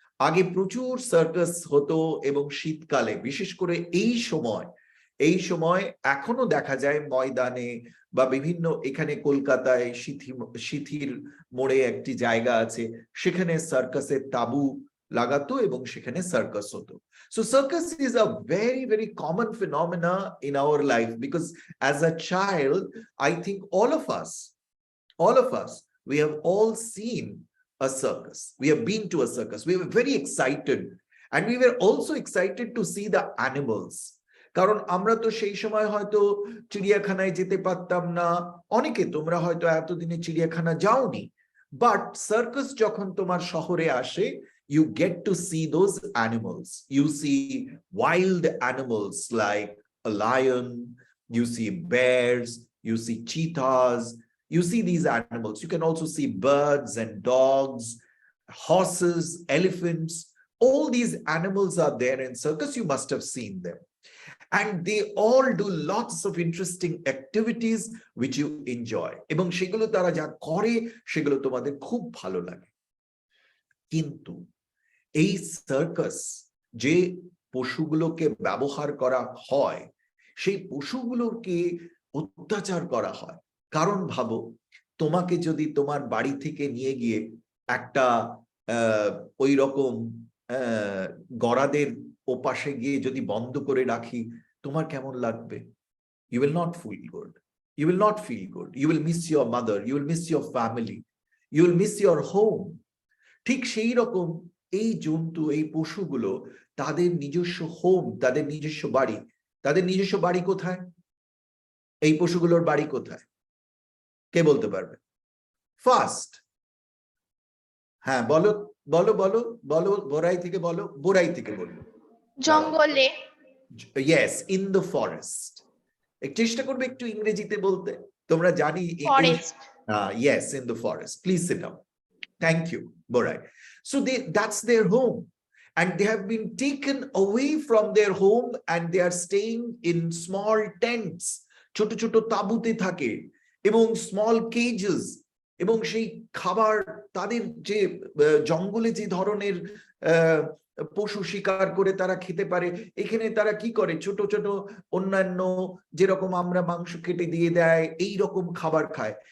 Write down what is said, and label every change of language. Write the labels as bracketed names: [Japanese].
[Bangla] আগে প্রচুর সার্কাস হতো, এবং শীতকালে বিশেষ করে এই সময় এখনো দেখা যায় ময়দানে বা বিভিন্ন, এখানে কলকাতায় সিথির মোড়ে একটি জায়গা আছে, সেখানে সার্কাসের তাবু লাগাতো এবং সেখানে সার্কাস হতো। [English] So circus is a very, very common phenomena in our life, because as a child, I think all of us, we have all seen a circus. We have been to a circus. We were very excited, and we were also excited to see the animals. [Bangla] কারণ আমরা তো সেই সময় হয়তো চিড়িয়াখানায় যেতে পারতাম না। অনেকে তোমরা হয়তো এতদিনে চিড়িয়াখানা যাওনি, বাট সার্কাস যখন তোমার শহরে আসে, [English] you get to see those animals. You see wild animals like a lion, you see bears, you see cheetahs, you see these animals. You can also see birds and dogs, horses, elephants. All these animals are there in circus. You must have seen them. And they all do lots of interesting activities which you enjoy. [Bangla] এবং সেগুলো তারা যা করে সেগুলো তোমাদের খুব ভালো লাগে। কিন্তু এই সার্কাস যে পশুগুলোকে ব্যবহার করা হয়, সেই পশুগুলোকে অত্যাচার করা হয়। কারণ ভাবো, তোমাকে যদি তোমার বাড়ি থেকে নিয়ে গিয়ে একটা ওই রকম গড়াদের ওপাশে গিয়ে যদি বন্ধ করে রাখি, তোমার কেমন লাগবে? [English] You will not feel good. You will not feel good. You will miss your mother. You will miss your family. You will miss your home. [Bangla] ঠিক সেই রকম এই জন্তু, এই পশুগুলো, তাদের নিজস্ব হোম, তাদের নিজস্ব বাড়ি। তাদের নিজস্ব বাড়ি কোথায়? এই পশুগুলোর বাড়ি কোথায়? কে বলতে পারবে? ফার্স্ট, হ্যাঁ বলো বলো বলো বলো, বোরাই থেকে বলো, বোরাই থেকে বললো। জঙ্গলে। [English] Yes, in the forest. [Bangla] চেষ্টা করবে একটু ইংরেজিতে বলতে। তোমরা জানি [English] Forest. Yes, in the forest. Please sit down. Thank you, Borai. So that's their home, and they have been taken away from their home, and they are staying in small tents. [Bangla] ছোট ছোট তাঁবুতে থাকে এবং [English] small cages, [Bangla] এবং সেই খাবার তাদের যে জঙ্গলে যে ধরনের পশু শিকার করে তারা খেতে পারে, এখানে তারা কি করে, ছোট ছোট অন্যান্য যেরকম আমরা মাংস কেটে দিয়ে দেয় এই রকম খাবার খায়।